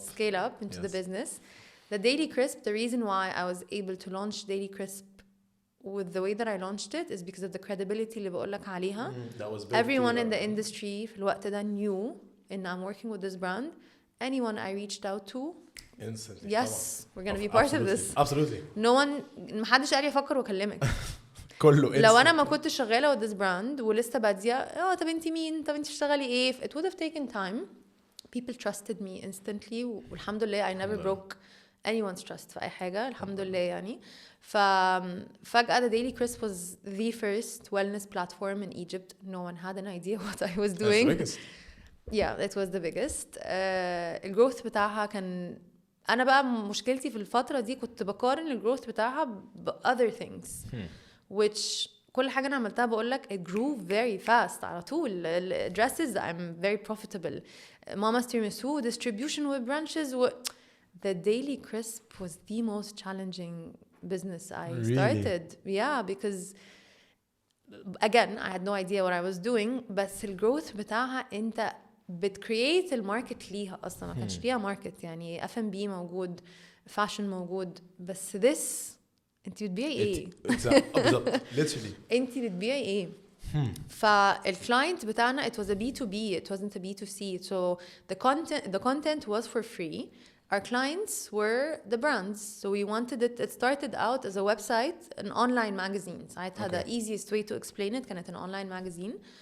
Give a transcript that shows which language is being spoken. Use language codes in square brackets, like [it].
[en] Scale up into the business. The Daily Crisp, the reason why I was able to launch Daily Crisp with the way that I launched it is because of the credibility [ar] اللي بقول لك عليها. [en] That was everyone in the industry [ar] في الوقت ده [en] knew and I'm working with this brand. Anyone I reached out to instantly. Yes, we're going to be part of this. Absolutely. No one [ar] محدش قال يفكر وكلمك. كله لو انا ما كنتش شغاله [en] with this brand [ar] ولسه باديه طب انت مين طب انت بتشتغلي ايه [en] it would have taken time people trusted me instantly [ar] والحمد لله [en] I never broke anyone's trust [ar] في أي حاجة الحمد لله يعني. [en] ففجأة the Daily Crisp was the first wellness platform in Egypt. No one had an idea what I was doing. That's the biggest. Yeah, it was the biggest. [ar] الجروث بتاعها كان أنا بقى مشكلتي في الفترة دي كنت بقارن الجروث بتاعها ب [en] other things which [ar] كل حاجة أنا عملتها بقولك [en] it grew very fast [ar] على طول. [en] dresses I'm very profitable. Mama's tiramisu distribution with branches the Daily Crisp was the most challenging business I started. Yeah, because again I had no idea what I was doing [ar] بس الجروث بتاعها أنت بتcreate الماركت ليها أصلا ما كانش ليها ماركت يعني F&B موجود fashion موجود بس this أنت بتبيعي إيه؟ [en] literally [ar] أنت بتبيعي إيه؟ فالكلاينت بتاعنا [en] it was a B2B it wasn't a B2C so the content was for free. Our clients were the brands so we wanted it started out as a website an online magazine ساعتها the easiest way to explain it كانت an online magazine